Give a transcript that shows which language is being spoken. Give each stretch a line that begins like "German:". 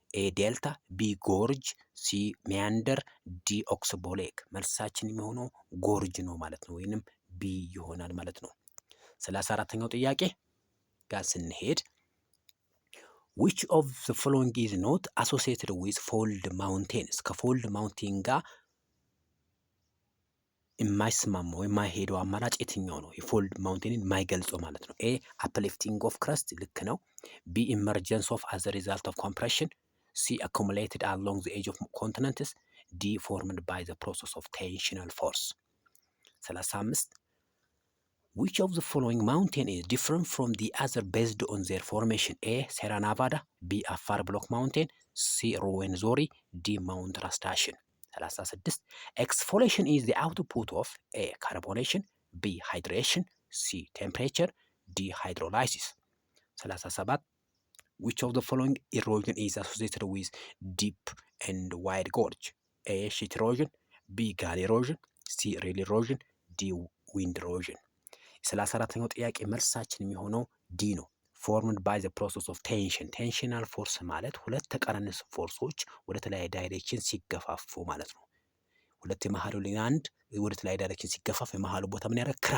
Amharic: ኤ ዴልታ፣ ቢ ጎርጅ፣ ሲ ሚያንደር፣ ዲ ኦክስቦው ሌክ። መልሳችን የሚሆነው ጎርጅ ነው ማለት ነው፣ ወይንም ቢ ይሆናል ማለት ነው። 34ኛው ጥያቄ ጋር ስንሄድ
English: which of the following is not associated with fold mountains?
Amharic: ከፎልድ ማውንቴን ጋር የማይስማማው የማይሄደው አማራጭ የትኛው ነው? የፎልድ ማውንቴንን የማይገልጸው ማለት ነው።
English: ኤ uplifting of crust
Amharic: ልክ ነው።
English: ቢ emergence of as a result of compression፣ ሲ accumulated along the edge of continents፣ ዲ formed by the process of tensional force። 35 which of the following mountain is different from the other based on their formation? A Sierra Nevada, B Afar Block Mountain፣ C Ruwenzori፣ D Mount Rastashon። 36 exfoliation is the output of A carbonation፣ B hydration፣ C temperature፣ D hydrolysis። 37 which of the following erosion is associated with deep and wide gorge? A sheet erosion፣ B gully erosion፣ C rill erosion፣ D wind erosion።
Amharic: 34ኛው ጥያቄ መልሳችን የሚሆነው ዲ ነው።
English: formed by the process of tension።
Amharic: ቴንሽናል ፎርስ ማለት ሁለት ተቃራኒ ፎርሶች ወደ ተለያየ ዳይሬክሽን ሲገፋፉ ማለት ነው። ሁለት የመሃሉ አንድ ወደ ተለያየ ዳይሬክሽን ሲገፋፍ የመሃሉ ቦታ ምን ያደርጋል?